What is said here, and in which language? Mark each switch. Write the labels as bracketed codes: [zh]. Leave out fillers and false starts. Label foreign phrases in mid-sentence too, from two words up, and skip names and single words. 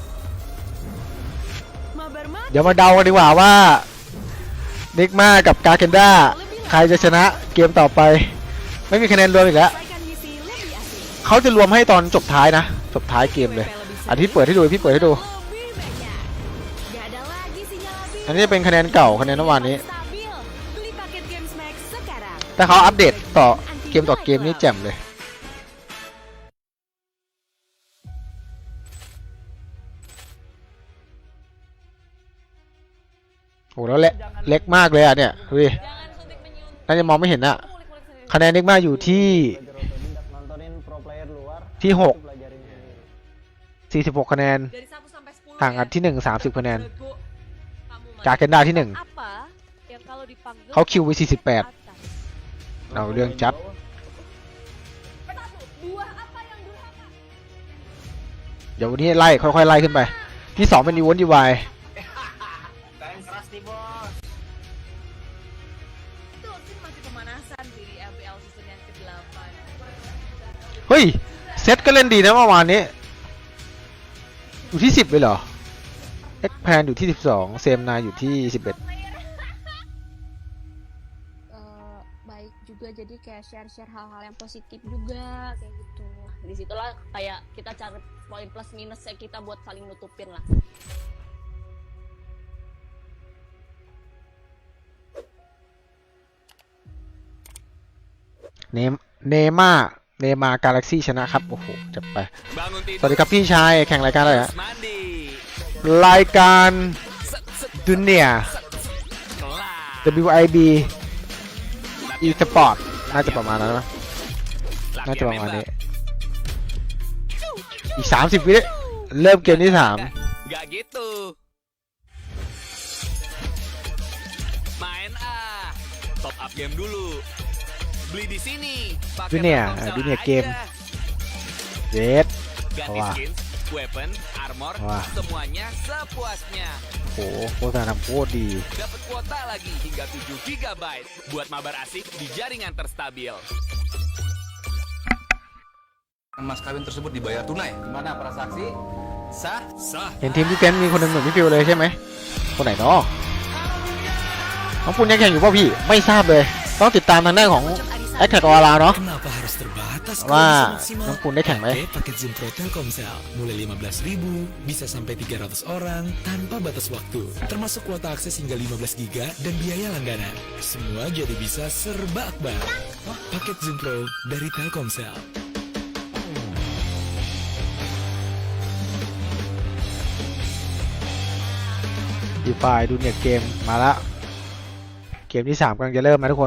[id] Mabar mati [th] เดี๋ยวมาเดากันดีกว่าว่านิกมากับกาเกนด้าใครจะชนะเกมต่อไปไม่มีคะแนนรวมอีกแล้ว [id] selesaikan misi [th] เขาจะรวมให้ตอนจบท้ายนะจบท้ายเกมเลยอันที่เปิดให้ดูพี่เปิดให้ดู [id] Gak ada lagi sinyal labil. [th] อันนี้จะเป็นคะแนนเก่าคะแนนเมื่อวานนี้ [id] Stabil. Beli paket Games Max sekarang. [th] แต่เขาอัปเดตต่อเกมนี่แจ่มเลยโอ้แล้วเล็กมากเลยอ่ะเนี่ยดูดิน่าจะมองไม่เห็นอะคะแนนเล็กมากอยู่ที่6 46คะแนน [id] Dari 1 sampai 10 [th] ห่าง [id] ya. [th] กันที่1 30คะแนน [id] Menurutku, kamu [th] จากเคนดาที่ [id] apa yang kalau dipanggil [th] 1 เขาคิวไว้ [id] atas. [th] 48เอาเรื่องจัด [id] Buah apa yang durhaka? [th] เดี๋ยววันนี้ไล่ค่อยๆไล่ขึ้นไปที่2เป็นอีวนดีวาย [id] Itu sih masih pemanasan sih di LPL season yang ke-8. [th] เฮ้ยเซตก็เล่นดีนะเมื่อวานนี้อยู่ที่10เลยเหรอเอ็กแพนอยู่ที่12เซมนายอยู่ที่11 [id] baik juga jadi kayak share hal-hal yang positif juga kayak gitu. Disitulah kayak kita cari poin plus minusnya kita buat saling nutupin lah. [th] เนม่ากาแล็กซี่ชนะครับโอ้โหจัดไปสวัสดีครับพี่ชายแข่งรายการอะไรฮะรายการดุเนีย WIB e-sport น่าจะประมาณนั้นนะน่าจะประมาณนี้อีก30วิเริ่มเกมที่3 [id] Gak gitu. Main top up game dulu. Beli di sini. Pakai Dunia Telkomsel game. aja. [th] เยส [id] Ganti Wah. [en] skins, weapon, armor, [id] Wah. semuanya sepuasnya. [th] โหโฆษณาทำโคตรดี [id] Dapat kuota lagi hingga 7 GB buat mabar asik di jaringan terstabil. Mas kawin tersebut dibayar tunai. Gimana para saksi? Sah? Sah. [th] เห็นทีมพี่เฟนมีคนหนึ่งเหมือนพี่ฟิวเลยใช่ไหมคนไหนเนาะน้องปุณยังแข่งอยู่ป่ะพี่ไม่ทราบเลยต้องติดตามทางด้านของแอคแท็กออร่าเนาะ [id] Kenapa harus terbatas? [th] ว่า [id] Kondisi [th] น้อง [id] maksimal. [th] ปุณได้แข่งไหม [id] Paket Zimpro Telkomsel mulai 15.000 bisa sampai 300 orang tanpa batas waktu, termasuk kuota akses hingga 15 GB dan biaya langganan. Semua jadi bisa serba akbar. Paket Zimpro dari Telkomsel. [th] ดีไฟดูเนี่ยเกมมาละเกมที่3กำลังจะเริ่มนะทุกคน